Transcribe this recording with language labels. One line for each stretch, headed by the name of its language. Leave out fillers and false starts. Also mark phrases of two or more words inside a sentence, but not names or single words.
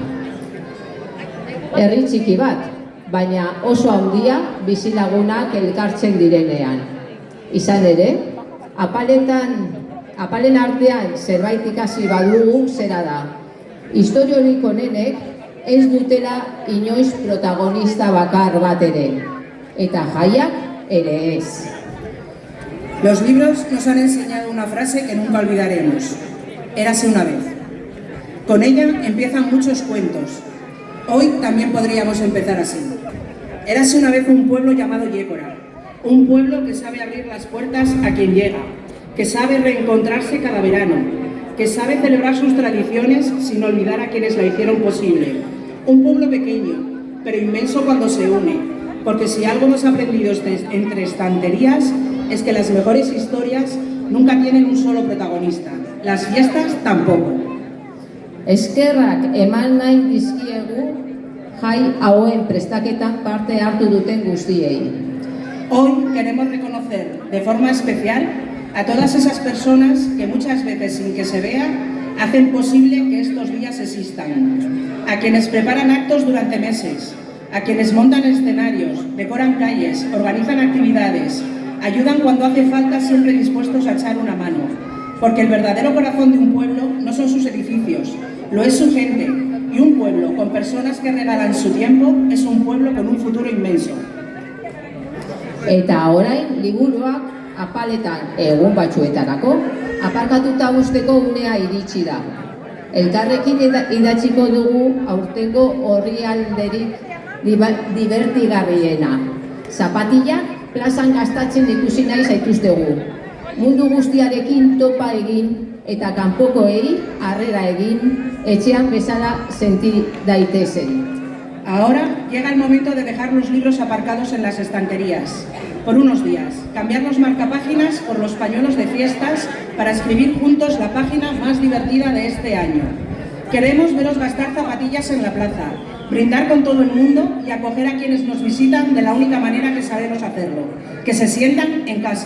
Basque: Herri txiki bat, baina oso handia bizilagunak elkartzen direnean. Izan ere, apalen artean zerbait ikasi badugu zera da. Historiorik onenek ez dutela inoiz protagonista bakar bat ere. Eta jaiak ere ez.
Spanish: Los libros nos han enseñado una frase que nunca olvidaremos. Érase una vez. Con ella empiezan muchos cuentos. Hoy también podríamos empezar así. Érase una vez un pueblo llamado Yécora, un pueblo que sabe abrir las puertas a quien llega, que sabe reencontrarse cada verano, que sabe celebrar sus tradiciones sin olvidar a quienes la hicieron posible. Un pueblo pequeño, pero inmenso cuando se une, porque si algo hemos aprendido entre estanterías es que las mejores historias nunca tienen un solo protagonista, las fiestas tampoco.
Basque: Eskerrak eman nahi dizkiegu jai hauen prestaketan parte hartu duten guztiei.
Spanish: Hoy queremos reconocer de forma especial a todas esas personas que muchas veces sin que se vea hacen posible que estos días existan, a quienes preparan actos durante meses, a quienes montan escenarios, decoran calles, organizan actividades, ayudan cuando hace falta, siempre dispuestos a echar una mano, porque el verdadero corazón de un pueblo no son sus edificios, lo es su gente, y un pueblo con personas que regalan su tiempo es un pueblo con un futuro inmenso.
Basque: Eta orain liburuak apaletan egun batzuetarako aparkatuta uzteko unea iritsi da. Elkarrekin idatziko dugu aurtengo orrialderik divertigarriena. Zapatillak plazan gastatzen ikusi nahi zaituztegu. Mundu guztiarekin topa egin eta kanpokoei harrera egin, etxean bezala senti daitezen.
Spanish: Ahora llega el momento de dejar los libros aparcados en las estanterías, por unos días, cambiar los marcapáginas por los pañuelos de fiestas para escribir juntos la página más divertida de este año. Queremos veros gastar zapatillas en la plaza, brindar con todo el mundo y acoger a quienes nos visitan de la única manera que sabemos hacerlo, que se sientan en casa.